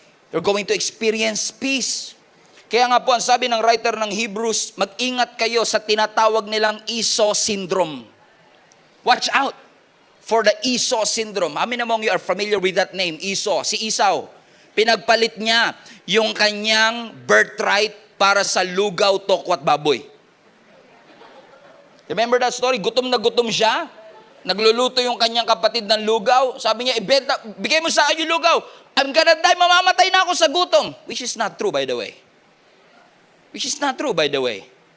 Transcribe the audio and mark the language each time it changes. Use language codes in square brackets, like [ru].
[en] You're going to experience peace. [tl] Kaya nga po, ang sabi ng writer ng Hebrews, mag-ingat kayo sa tinatawag nilang Esau syndrome. [en] Watch out for the Esau syndrome. How many among you are familiar with that name, Esau? [tl] Si Esau, pinagpalit niya yung kanyang birthright para sa lugaw, tokwat, baboy. [en] Remember that story? Gutom na gutom siya. [tl] Nagluluto yung kanyang kapatid ng lugaw. Sabi niya, ibenta, bigay mo sa akin yung lugaw. [en] I'm gonna die, [tl] mamamatay na ako sa gutom. [en] Which is not true, by the way. Which is not true, by the way.